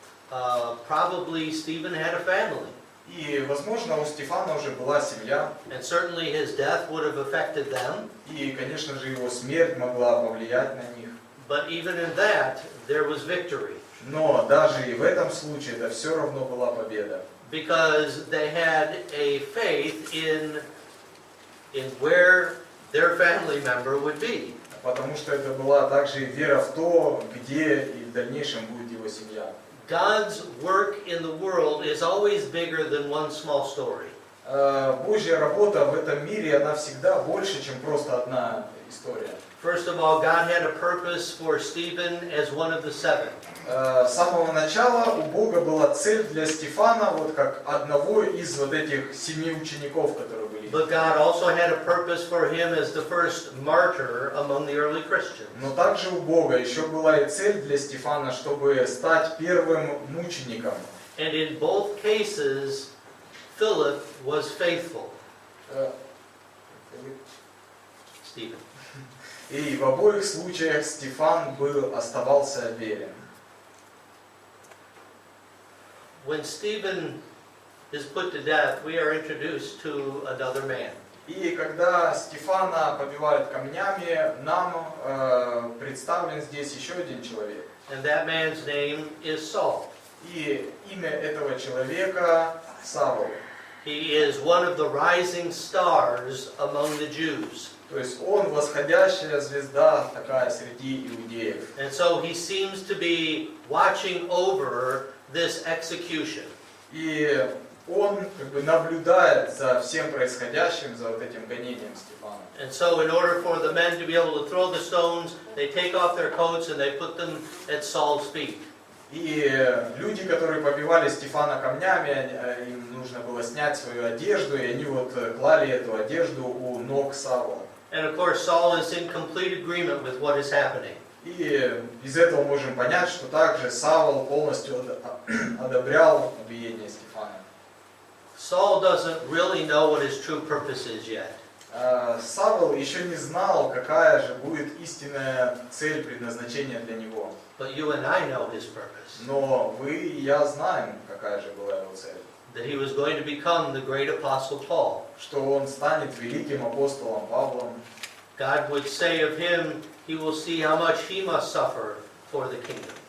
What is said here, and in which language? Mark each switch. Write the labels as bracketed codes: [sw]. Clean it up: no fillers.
[en] Probably Stephen had a family. [ru] И, возможно, у Стефана уже была семья. [en] And certainly his death would have affected them. [ru] И, конечно же, его смерть могла повлиять на них. [en] But even in that, there was victory. [ru] Но даже и в этом случае это все равно была победа. [en] Because they had a faith in where their family member would be. [ru] Потому что это была также и вера в то, где и в дальнейшем будет его семья. [en] God's work in the world is always bigger than one small story. [ru] Божья работа в этом мире, она всегда больше, чем просто одна история. [en] First of all, God had a purpose for Stephen as one of the seven. [ru] С самого начала у Бога была цель для Стефана, вот как одного из вот этих 7 учеников, которые были. [en] But God also had a purpose for him as the first martyr among the early Christians. [ru] Но также у Бога еще была и цель для Стефана, чтобы стать первым мучеником. [en] And in both cases, Philip was faithful. Stephen. [ru] И в обоих случаях Стефан оставался верен. [en] When Stephen is put to death, we are introduced to another man. [ru] И когда Стефана побивают камнями, нам представлен здесь еще один человек. [en] And that man's name is Saul. [ru] И имя этого человека Савл. [en] He is one of the rising stars among the Jews. [ru] То есть он восходящая звезда такая среди иудеев. [en] And so he seems to be watching over this execution. [ru] И он как бы наблюдает за всем происходящим, за вот этим гонением Стефана. [en] And so in order for the men to be able to throw the stones, they take off their coats and they put them at Saul's feet. [ru] И люди, которые побивали Стефана камнями, им нужно было снять свою одежду, и они вот клали эту одежду у ног Савла. [en] And of course Saul is in complete agreement with what is happening. [ru] И из этого можем понять, что также Савл полностью одобрял убиение Стефана. [en] Saul doesn't really know what his true purpose is yet. [ru] Савл еще не знал, какая же будет истинная цель предназначения для него. [en] But you and I know his purpose. [ru] Но вы и я знаем, какая же была его цель. [en] That he was going to become the great apostle Paul. [ru] Что он станет великим апостолом Павлом. [en] God would say of him, he will see how much he must suffer for the kingdom.